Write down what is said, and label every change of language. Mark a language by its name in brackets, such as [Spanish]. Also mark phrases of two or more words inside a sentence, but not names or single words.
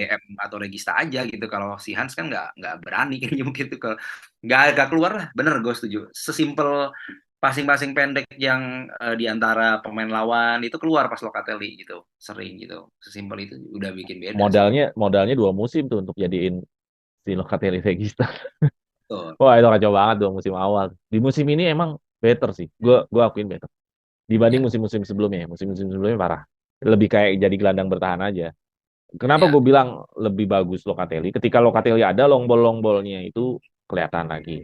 [Indonesian] DM atau Regista aja gitu. Kalau si Hans kan nggak berani kayaknya mungkin tuh kalau nggak keluar lah. Bener gue setuju. Sesimpel passing-passing pendek yang di antara pemain lawan itu keluar pas Locatelli gitu. Sering gitu. Sesimpel itu udah bikin beda sih. Modalnya modalnya 2 musim tuh untuk jadiin si Locatelli regista. Betul. Wah itu kacau banget 2 musim awal. Di musim ini emang better sih. Gue akuin better. Dibanding Ya, musim-musim sebelumnya. Musim-musim sebelumnya parah. Lebih kayak jadi gelandang bertahan aja. Kenapa ya, gue bilang lebih bagus Locatelli? Ketika Locatelli ada [English] long ballnya [Indonesian] itu kelihatan lagi.